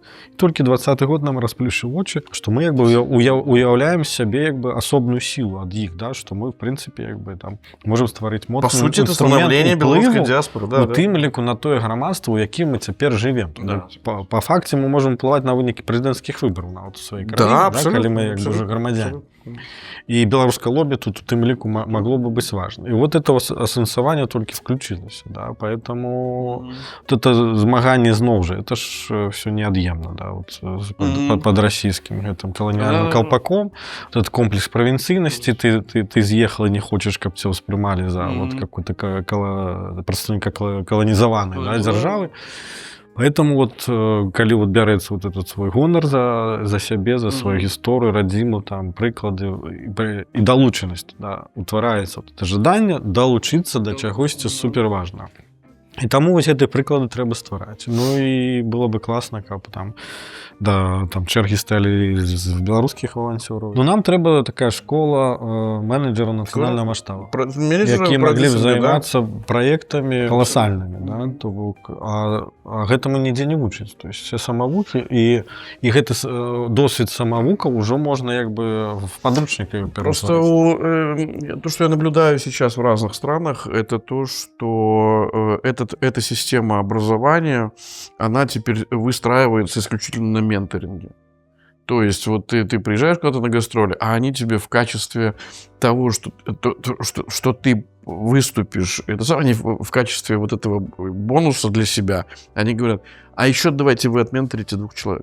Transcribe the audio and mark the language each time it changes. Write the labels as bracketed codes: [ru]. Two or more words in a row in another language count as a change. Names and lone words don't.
[be] Толькі 20-й год нам расплюшыў вочы, што мы, як бы, уяўляем сябе, як бы, асобную сілу ад іх, да, што мы, в прынцыпе, як бы, там, можам стварыць моцны інструмент уплыву, да, у тым ліку на тое грамадства, у якім мы цяпер жывем. Да. Па факце мы можам уплываць на вынікі прэзідэнцкіх выбараў нават у сваёй краіне, да, калі мы, як бы, уже грамадзяне. [ru] И белорусское лобби тут, [be] в тем лику, [ru] могло бы быть важно. И вот это асэнсаванне только включилось, да, поэтому вот это змагание зноў же, это ж все неотъемно, да, вот под российским этим колониальным колпаком, вот этот комплекс провинцийности, ты съехал и не хочешь, как тебя воспринимали за вот какой-то представника колонизованной, да, державы. Поэтому вот, [be] калі вот бярэцца [ru] вот этот свой [be] гонар за сябе, за сваю гісторыю, радзіму, там, прыклады і далучанасць, да, утвараецца [ru] вот это [be] жаданне далучыцца да чагосьці суперважнага. І таму вось гэтыя прыклады трэба ствараць. Ну і было бы класна, каб там, да, там чэргі сталі з беларускіх валанцёраў. Ну нам трэба такая школа менеджера нацыянальнага маштабу, якія маглі б займацца праектамі каласальнымі, да, то бок, а гэтаму нідзе не вучаць. [ru] То есть все [be] самавукі, і гэты досвід самавукаў ужо можна як бы в падручнікі перасварыць. [ru] Просто то, что я наблюдаю сейчас в разных странах, это то, что эта система образования, она теперь выстраивается исключительно на менторинге. То есть вот ты приезжаешь куда-то на гастроли, а они тебе в качестве того, что ты выступишь, они в качестве вот этого бонуса для себя, они говорят, а еще давайте вы отменторите 2 человек.